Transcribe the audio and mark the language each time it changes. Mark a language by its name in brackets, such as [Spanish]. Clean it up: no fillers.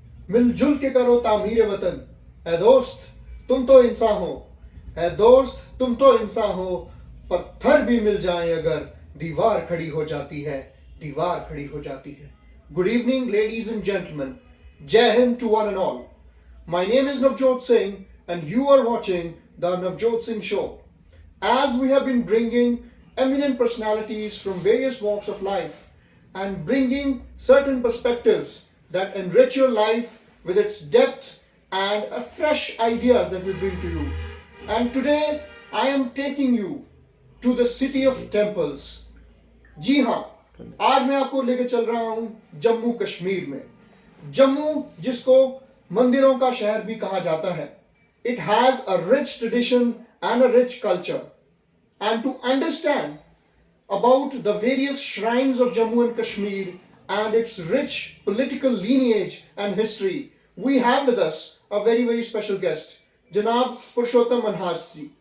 [Hindi] मिलजुल के करो तामीर वतन, ऐ दोस्त तुम तो इंसान हो, ऐ दोस्त तुम तो इंसान हो। पत्थर भी मिल जाएं अगर दीवार खड़ी हो जाती है, दीवार खड़ी हो जाती है। [English] Good evening ladies and gentleman, जय हिंद to one and all. My name is Navjot Singh and you are watching the Navjot Singh Show. As we have been bringing eminent personalities from various walks of life and bringing certain perspectives that enrich your life with its depth and fresh ideas that we bring to you. And today I am taking you to the city of temples. [Hindi] जी हाँ, आज मैं आपको लेकर चल रहा हूँ जम्मू कश्मीर में। जम्मू जिसको मंदिरों का शहर भी कहा जाता है। [English] It has a rich tradition and a rich culture. And to understand about the various shrines of Jammu and Kashmir and its rich political lineage and history, we have with us a very, very special guest, Janab Purushottam Manhas ji.